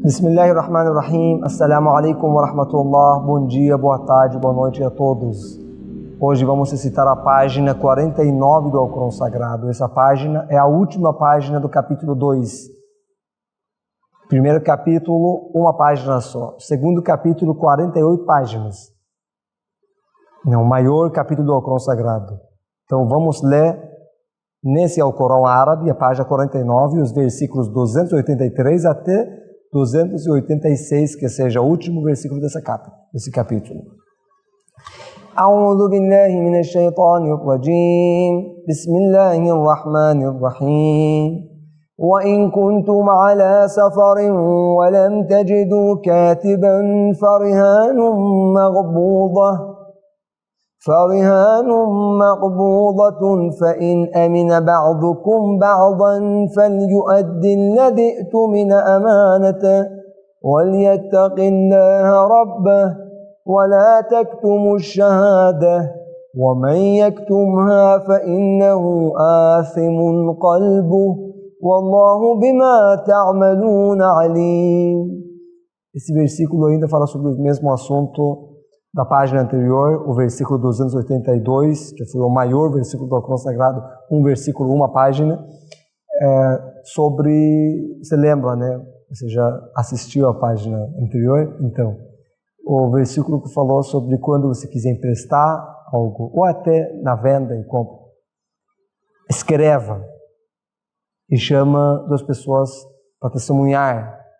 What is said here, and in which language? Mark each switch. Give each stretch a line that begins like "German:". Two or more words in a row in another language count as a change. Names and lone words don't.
Arabic: بسم الله الرحمن الرحيم. السلام عليكم ورحمة الله.
Portuguese: Bom dia, boa tarde, boa noite a todos. Hoje vamos recitar a página 49 do Alcorão Sagrado. Essa página é a última página do capítulo 2. Primeiro capítulo, uma página só. Segundo capítulo, 48 páginas. É o maior capítulo do Alcorão Sagrado. Então vamos ler nesse Alcorão árabe, a página 49, os versículos 283 até 286, que seja o último versículo desse capítulo.
Arabic: أعوذ بالله من الشيطان الرجيم. بسم الله الرحمن الرحيم. وإن كنتم على سفر ولم تجدوا كاتبا فرهان مقبوضة فإن أمن بعضكم بعضا فليؤد الذي اؤتمن أمانته وليتق الله ربه ولا تكتموا الشهادة ومن يكتمها فإنه آثم قلبه والله بما تعملون عليم.
Portuguese: Esse versículo ainda fala sobre o mesmo assunto da página anterior, o versículo 282, que foi o maior versículo do Alcorão Sagrado, um versículo, uma página, sobre, você lembra, né? Você já assistiu a página anterior? Então, o versículo que falou sobre quando você quiser emprestar algo, ou até na venda e compra, escreva e chama duas pessoas para testemunhar.